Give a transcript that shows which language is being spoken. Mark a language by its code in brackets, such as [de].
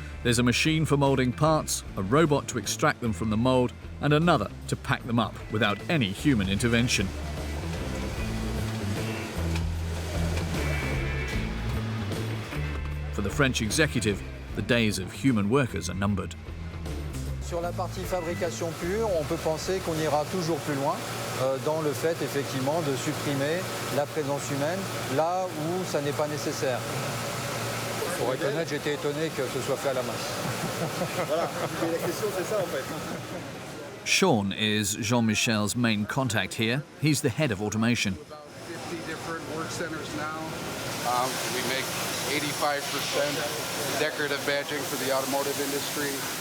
[en] There's a machine for molding parts, a robot to extract them from the mold, and another to pack them up without any human intervention. For the French executive, the days of human workers are numbered. [fr] Sur la partie fabrication pure, on peut penser qu'on ira toujours plus loin dans le fait effectivement de supprimer la présence humaine là où ça n'est pas nécessaire. Pour être honnête, j'étais étonné que ce soit fait à la main. Voilà, la question c'est ça en fait. [en] Sean is Jean-Michel's main contact here. He's the head of automation. About 50 different work centers now. We make 85% decorative badging for the automotive industry.